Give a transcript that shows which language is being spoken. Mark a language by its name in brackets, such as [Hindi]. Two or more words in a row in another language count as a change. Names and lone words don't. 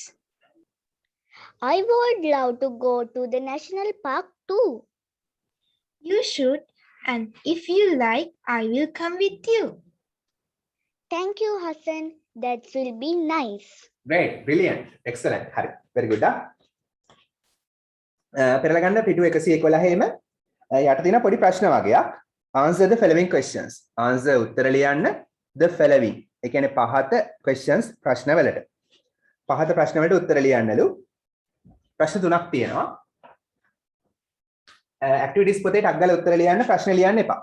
[English] I would love to go to the national park too. You should, and if you like, I will come with you. Thank you, Hassan. That will be nice. Great, brilliant, excellent. හරි. Very good. [Sinhala] පෙරලා ගන්න පිටු 111 යට තියෙන පොඩි ප්‍රශ්න වගේක්. [English] Answer the following questions. Answer [Sinhala] උත්තර ලියන්න [English] the following. [Sinhala] ඒ කියන්නේ පහත questions ප්‍රශ්න වලට. පහත ප්‍රශ්න වලට උත්තර ලියන්නලු. ප්‍රශ්න තුනක් තියෙනවා. activities පොතේ ටක් ගාලා උත්තර ලියන්න ප්‍රශ්න ලියන්න එපා.